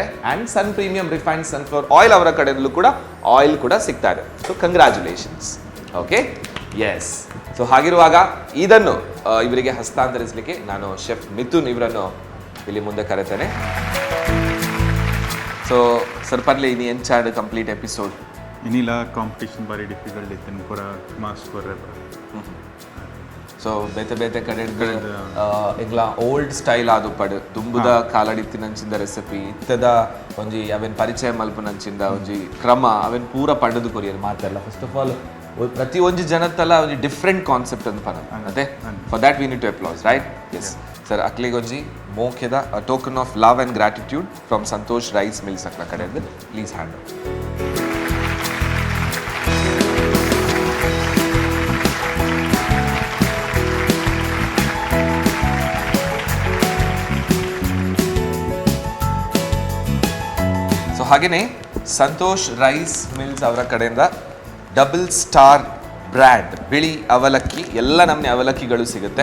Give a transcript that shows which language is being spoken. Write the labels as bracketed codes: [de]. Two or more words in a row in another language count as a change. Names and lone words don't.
[en] and son premium refined sunflower oil [kn] ಅವರ ಕಡೆಯಲ್ಲೂ ಕೂಡ ಆಯಿಲ್ ಕೂಡ ಸಿಗ್ತಾ ಇದೆ. [en] so congratulations. okay, yes. [kn] ಸೊ ಹಾಗಿರುವಾಗ ಇದನ್ನು ಇವರಿಗೆ ಹಸ್ತಾಂತರಿಸಲಿಕ್ಕೆ ನಾನು ಶೆಫ್ ಮಿಥುನ್ ಇವರನ್ನು ಇಲ್ಲಿ ಮುಂದೆ ಕರೆತೇನೆ. [tcy] ಸೊ ಸರ್ ಪರ್ಲೆ ಇನಿ ಎಂಚಾಡ್ [en] complete episode [tcy] ಇನ್ನಿಲ್ಲ ಕಾಂಪಿಟೇಷನ್ ಬಾರಿ ಡಿಫಿಕಲ್ಟ್ ಇತ್ತು ಪೂರ ಮಾರ್ಕ್ಸ್ ಕೊರ್ರೆ. ಸೊ ಬೇತೆ ಬೇತೆ ಕಡೆಗಳು ಎಂಗ್ಲ [en] old style [tcy] ಆದು ಪಡು ದುಂಬುದ ಕಾಲಡಿತ್ತಿನಂಚಿಂದ ರೆಸಿಪಿ ಇತ್ತದ ಒಂಜಿ ಅವೆನ್ ಪರಿಚಯ ಮಲ್ಪನಂಚಿಂದ ಒಂಜಿ ಕ್ರಮ ಅವೆನ್ ಪೂರ ಪಂಡದು ಕೊರಿಯರ್ ಮಾತೆಲ್ಲ. [en] first of all [tcy] ಪ್ರತಿ ಒಂಜಿ ಜನತ್ತಲ್ಲ ಒಂಜಿ [en] different concept [tcy] ಅಂತ ಪನ ಅದೇ [en] for that we need to applause right. yes sir [tcy] ಅಕ್ಲಿಗೊಂಜಿ ಮೋಖ್ಯದ [en] token of love and gratitude from ಸಂತೋಷ್ ರೈಸ್ ಮಿಲ್ಸ್ [tcy] ಅಕ್ಲ ಕಡೆಯಿಂದ [en] please hand. [kn] ಸೊ ಹಾಗೆಯೇ ಸಂತೋಷ್ ರೈಸ್ ಮಿಲ್ಸ್ ಅವರ ಕಡೆಯಿಂದ ಡಬಲ್ ಸ್ಟಾರ್ ಬ್ರ್ಯಾಂಡ್ ಬಿಳಿ ಅವಲಕ್ಕಿ ಎಲ್ಲ ನಮ್ಮನೆ ಅವಲಕ್ಕಿಗಳು ಸಿಗುತ್ತೆ.